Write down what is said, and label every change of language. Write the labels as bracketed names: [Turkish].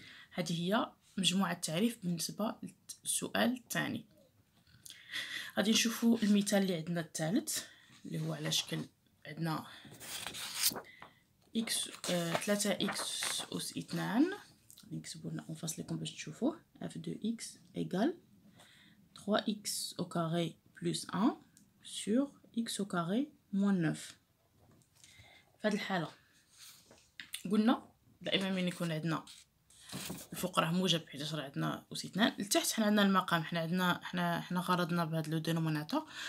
[Arabic] هذه هي مجموعة التعريف بالنسبة للسؤال الثاني. غادي نشوفوا المثال اللي عندنا الثالث، اللي هو على شكل عندنا إكس 3x أس 2، غادي نكتبو لنا نفصل لكم باش تشوفوه. [French] f de x égale 3x au carré plus 1 sur x au carré moins 9. [Arabic] في هذه الحالة قلنا دائما من يكون عندنا الفوق راه موجب حيت راه عندنا أس 2، لتحت حنا عندنا المقام، حنا غرضنا بهاد لو دينوميناتور.